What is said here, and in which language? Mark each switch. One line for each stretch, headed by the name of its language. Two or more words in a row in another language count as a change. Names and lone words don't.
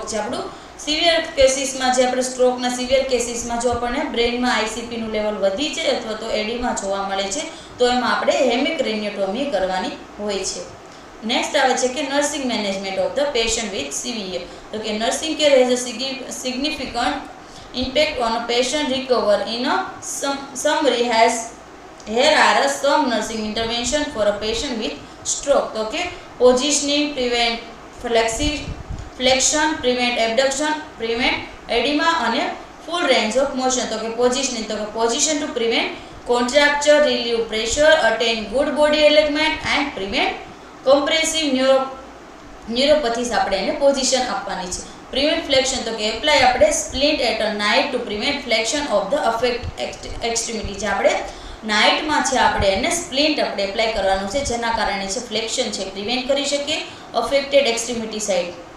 Gujarati: જે આપણું
English: severe cases
Gujarati: જે આપણે સ્ટ્રોકના
English: severe cases
Gujarati: જો આપણને બ્રેઇનમાં આઈસીપીનું લેવલ વધી છે અથવા તો એડીમાં જોવા મળે છે તો એમાં આપણે હેમિક્રેનિયોટોમી કરવાની હોય છે.
English: નેક્સ્ટ
Gujarati: આવે છે કે
English: nursing management of the patient with CVA.
Gujarati: તો કે
English: nursing care has a significant impact on a patient recover in a summary here are some nursing intervention for a patient with stroke.
Gujarati: તો કે
English: positioning prevent flexion prevent abduction prevent edema અને full range of motion.
Gujarati: તો કે
English: positioning
Gujarati: તો કે
English: position to prevent contracture, relieve pressure, attain good body alignment and prevent compressive neuropathies
Gujarati: આપણે એને પોઝિશન આપવાની છે.
English: prevent flexion
Gujarati: તો કે
English: એપ્લાય આપણે splint at a night to prevent flexion of the affect extremity.
Gujarati: જે આપણે નાઇટમાં છે આપણે એને સ્પ્લિન્ટ આપણે એપ્લાય કરવાનું છે, જેના કારણે છે ફ્લેક્શન છે પ્રિવેન્ટ કરી શકીએ
English: affected extremity
Gujarati: સાઇડ.